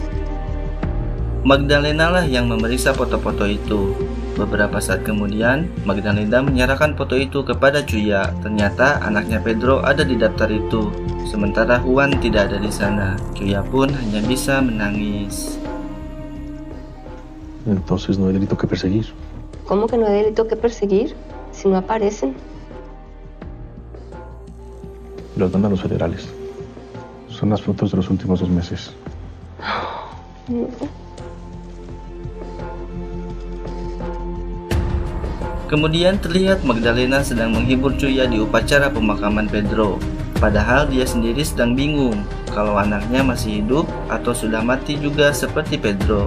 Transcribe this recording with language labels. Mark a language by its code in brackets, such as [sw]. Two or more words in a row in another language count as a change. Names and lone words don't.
[id] Magdalena lah yang memeriksa foto-foto itu. Beberapa saat kemudian, Magdalena menyerahkan foto itu kepada Julia. Ternyata anaknya Pedro ada di daftar itu, sementara Juan tidak ada di sana. Julia pun hanya bisa menangis. [es] Entonces no hay delito que perseguir. ¿Cómo que no hay delito que perseguir? Si no aparecen. Los mandan los federales. Son las fotos de los últimos 2 meses. No. [id] Kemudian terlihat Magdalena sedang menghibur Julia di upacara pemakaman Pedro. Padahal dia sendiri sedang bingung kalau anaknya masih hidup atau sudah mati juga seperti Pedro.